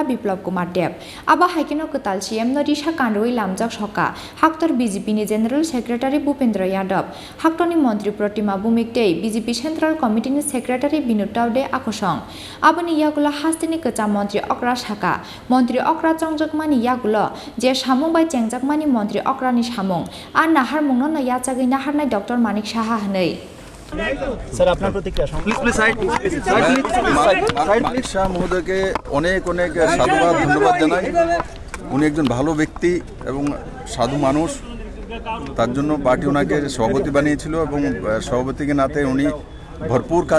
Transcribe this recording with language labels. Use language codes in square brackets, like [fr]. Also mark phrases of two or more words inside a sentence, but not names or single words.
[trp] Biplab Kumar Deb Aba Haikino Kwtal CM Norisha Kandoi Lamjak Soka Haktor BJP ni General Secretary Bhupendra Yadav Haktoni Montri Pratima Bhumik tei BJP Central Committee ni Secretary Binu Taude Akosong Aboni Yakulo Hasteni Kwtal Montri Okra Saka Montri Okra Chongjakha Yakulo je samung bai chengjakmani Montri Okra ni samung ar nahar mungno na yachagui naharnai Dr.Manik Saha hanei [bn] सर আপনার প্রতিক্রিয়া প্লিজ সাইড মানিক শাহ মহোদয়কে অনেক অনেক সাধুবাদ ধন্যবাদ জানাই উনি একজন ভালো ব্যক্তি এবং সাধু মানুষ তার জন্য পার্টি ওনাকে সভাপতি বানিয়েছিল এবং সভাপতিকে নাতে উনি ভরপুর কাজ